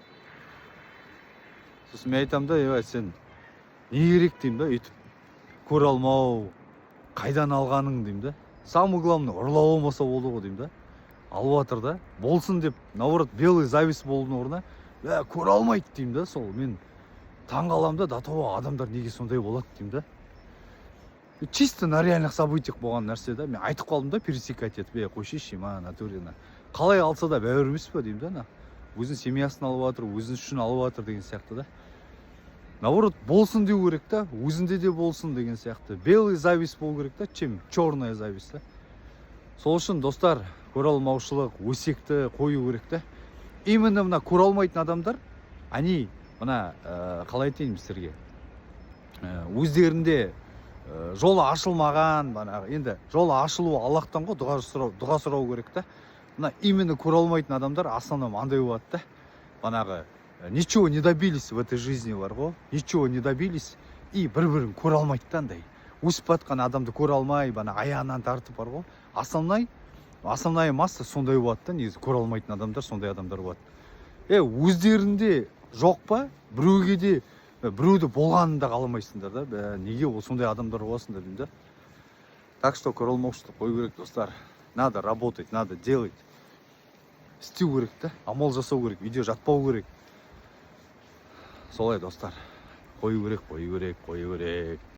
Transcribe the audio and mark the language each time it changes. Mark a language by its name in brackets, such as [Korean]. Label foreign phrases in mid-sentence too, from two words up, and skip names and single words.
[Kazakh] Сосын мен айтам да, сен не керек деймін да, өйтіп көре алмау, қайдан алғаның деймін да. [Russian] Самый главный, [Kazakh] ұрлау болмаса болды ғой деймін да. Алып жатыр да, болсын деп, наоборот, [Russian] белый зависть [Kazakh] болудың орнына, көре алмайды деймін да, сол мен таң қалам да, адамдар неге сондай болады деймін да. [Russian] Чисто на реальных событиях [Kazakh] болған нәрсе да. Мен айтып қалдым да, пересекать етіп, қойшеші, натурина. Қалай алса да бәуір емес па деймін да. Өзінің семьясын алып жатыр, өзін үшін алып жатыр деген сияқты да. Наоборот, болсын деу керек та, өзінде де болсын деген сияқты. [Russian] Белый зависть [Kazakh] болу керек та, [Russian] чем черная зависть да. [Kazakh] Сол үшін достар, көре алмаушылық, өсекті қою керек та. Именно мына көре алмайтын адамдар, они мына қалай айтайын сіздерге, өздерінде жолы ашылмаған, енді жолы ашылуы Аллахтан ғой, дұға сұрау керек та. Мына именно көре алмайтын адамдар основном андай болады да. [Russian] Банағы ничего не добились в этой жизни [Kazakh] бар ғой, [Russian] ничего не добились и [Kazakh] бір-бірін көре алмайды да андай. Өсіп батқан адамды көре алмай, аяғынан тартып бар ғой. [Russian] Основная масса [Kazakh] сондай болады да, негізі көре алмайтын адамдар сондай адамдар болады. Өздерінде жоқ па, біреуге де біреуді болғанын да қаламайсыңдар да, неге ол сондай адамдар боласыңдар деймін да. [Russian] Так что [Kazakh] көре алмаушылық қою керек, достар. [Russian] Надо работать, надо делать. [Kazakh] Істеу керек та, амал жасау керек, видео жатпау керек. Солай, достар. Қою керек.